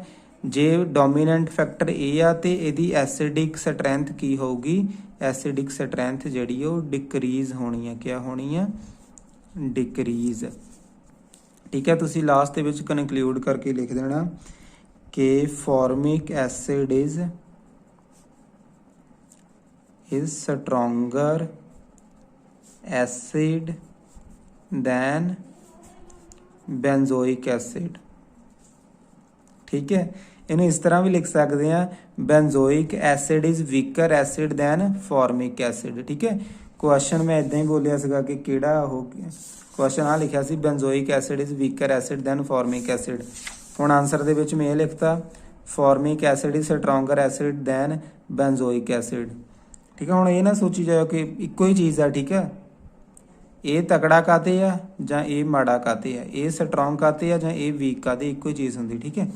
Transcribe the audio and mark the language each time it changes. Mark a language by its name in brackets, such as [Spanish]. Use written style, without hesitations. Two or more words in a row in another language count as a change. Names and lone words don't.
[Punjabi] ਜੇ [English] dominant factor [Punjabi] ਇਹ ਆ ਤੇ ਇਹਦੀ [English] acidic strength [Punjabi] ਕੀ ਹੋਊਗੀ, [English] acidic strength [Punjabi] ਜਿਹੜੀ ਉਹ ਡਿਕਰੀਜ਼ ਹੋਣੀ ਹੈ, ਕਿਆ ਹੋਣੀ ਹੈ, ਡਿਕਰੀਜ਼, ਠੀਕ ਹੈ। ਤੁਸੀਂ ਲਾਸਟ ਦੇ ਵਿੱਚ ਕਨਕਲੂਡ ਕਰਕੇ ਲਿਖ ਦੇਣਾ ਕਿ [English] formic acid is stronger acid than benzoic acid, [Punjabi] ਠੀਕ ਹੈ। ਇਹਨੂੰ ਇਸ ਤਰ੍ਹਾਂ ਵੀ ਲਿਖ ਸਕਦੇ ਆ, [English] benzoic acid is weaker acid than formic acid, [Punjabi] ਠੀਕ ਹੈ। ਕੁਐਸਚਨ ਮੈਂ ਇਦਾਂ ਹੀ ਬੋਲਿਆ ਸੀਗਾ ਕਿ ਕਿਹੜਾ ਉਹ ਕੁਐਸਚਨ ਆ ਲਿਖਿਆ ਸੀ, [English] benzoic acid is weaker acid than formic acid। [Punjabi] ਹੁਣ ਆਨਸਰ ਦੇ ਵਿੱਚ ਮੈਂ ਇਹ ਲਿਖਤਾ, [English] formic acid is stronger acid than benzoic acid, [Punjabi] ਠੀਕ ਹੈ। ਹੁਣ ਇਹ ਨਾ ਸੋਚੀ ਜਾਓ ਕਿ ਇੱਕੋ ਹੀ ਚੀਜ਼ ਆ, ਠੀਕ ਹੈ, ਇਹ ਤਕੜਾ ਕਾਤੇ ਆ ਜਾਂ ਇਹ ਮਾੜਾ ਕਾਤੇ ਆ, ਇਹ ਸਟਰੋਂਗ ਕਾਤੇ ਆ ਜਾਂ ਇਹ ਵੀਕ ਕਾਤੇ, ਇੱਕੋ ਹੀ ਚੀਜ਼ ਹੁੰਦੀ, ਠੀਕ ਹੈ।